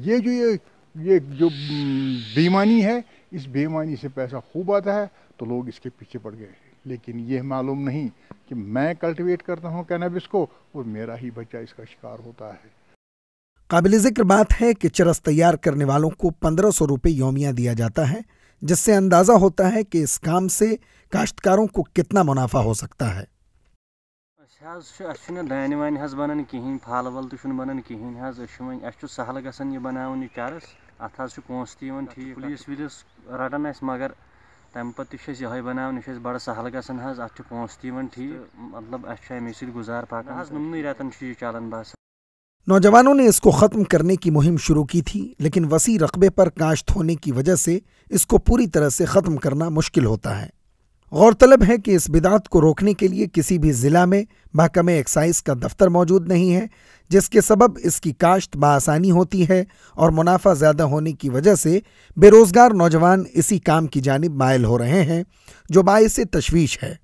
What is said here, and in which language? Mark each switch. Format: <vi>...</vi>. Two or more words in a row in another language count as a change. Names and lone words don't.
<ur>یہ جو بےایمانی ہے، اس بےایمانی سے پیسہ خوب آتا ہے تو لوگ اس کے پیچھے پڑ گئے، لیکن یہ معلوم نہیں کہ میں کلٹیویٹ کرتا ہوں کینیبس کو اور میرا ہی بچہ اس کا شکار ہوتا ہے۔ قابل ذکر بات ہے کہ چرس تیار کرنے والوں کو 1500 روپے یومیہ دیا جاتا ہے، جس سے اندازہ ہوتا ہے کہ اس کام سے کاشتکاروں کو کتنا منافع ہو سکتا ہے۔</ur> <ks>دانہ وانہ بنان کہین، پھل ول تو بنان کہین، سہل گژھان یہ بناون یہ چرس، ات پونسہ تہ ٹھیک، پولیس ولیس رٹان مگر تمہ پتہ یہ بناون، یہ بڑا سہل گژھان، ات پونسہ تہ ٹھیک، مطلب امی سۭتۍ گزار پکان، نمنٕے رٮ۪تن یہ چلان بس۔</ks> <ur>نوجوانوں نے اس کو ختم کرنے کی مہم شروع کی تھی، لیکن وسیع رقبے پر کاشت ہونے کی وجہ سے اس کو پوری طرح سے ختم کرنا مشکل ہوتا ہے۔ غورطلب ہے کہ اس بدعت کو روکنے کے لیے کسی بھی ضلع میں محکمہ ایکسائز کا دفتر موجود نہیں ہے، جس کے سبب اس کی کاشت بآسانی ہوتی ہے اور منافع زیادہ ہونے کی وجہ سے بے روزگار نوجوان اسی کام کی جانب مائل ہو رہے ہیں، جو باعث تشویش ہے۔</ur>